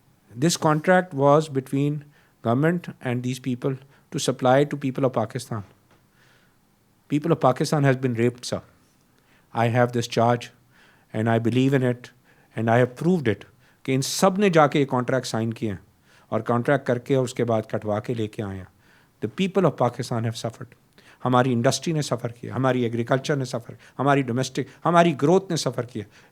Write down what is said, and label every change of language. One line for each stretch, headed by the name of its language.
English: This contract was between government and these people to supply to people of Pakistan. People of Pakistan has been raped sir. I have this charge and I believe in it and I have proved it
Urdu: کہ ان سب نے جا کے یہ contract sign کیے ہیں اور contract کر کے اور اس کے بعد کٹوا کے لے کے آئے ہیں.
English: The people of Pakistan have suffered.
Urdu: ہماری انڈسٹری نے سفر کیا, ہماری ایگریکلچر نے سفر, ہماری ڈومیسٹک, ہماری گروتھ نے سفر کیا.